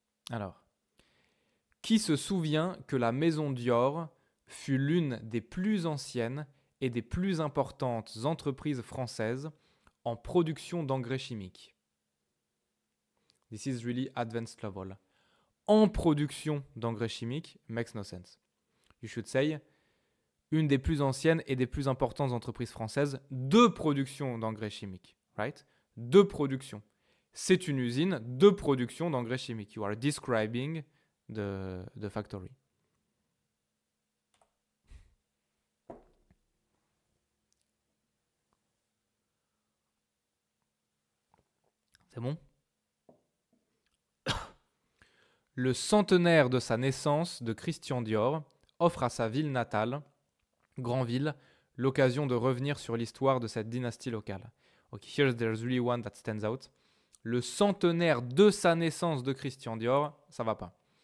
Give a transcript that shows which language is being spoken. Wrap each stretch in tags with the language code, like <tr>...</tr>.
<fr>Alors, qui se souvient que la maison Dior fut l'une des plus anciennes et des plus importantes entreprises françaises en production d'engrais chimiques.</fr> <en>This is really advanced level.</en> <fr>En production d'engrais chimiques makes no sense.</fr> <en>You should say une des plus anciennes et des plus importantes entreprises françaises de production d'engrais chimiques. Right? De production.</en> <fr>C'est une usine de production d'engrais chimiques.</fr> <en>You are describing the factory.</en> <fr>C'est bon? Le centenaire de sa naissance de Christian Dior offre à sa ville natale, Granville, l'occasion de revenir sur l'histoire de cette dynastie locale.</fr> <en>Okay, here's there's really one that stands out.</en> <fr>Le centenaire de sa naissance de Christian Dior, ça va pas.</fr>